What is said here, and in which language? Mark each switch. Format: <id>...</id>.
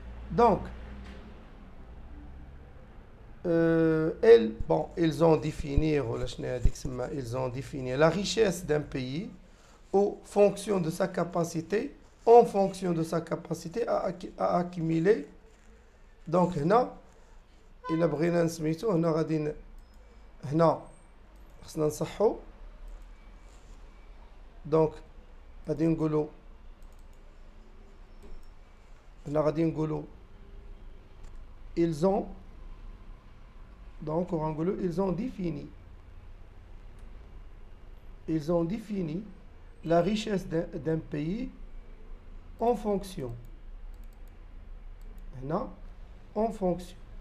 <fr>Donc, ils ont défini la richesse d'un pays en fonction de sa capacité à accumuler.</fr> <ar>Donc, هنا إلا بغينا نسميتو هنا غادي هنا خصنا نصحو. دونك غادي نقولوا هنا غادي نقولوا</ar> <fr>ils ont donc</fr> <ar>غنقولوا</ar> <fr>ils ont défini la richesse d'un pays en fonction هنا en fonction</fr>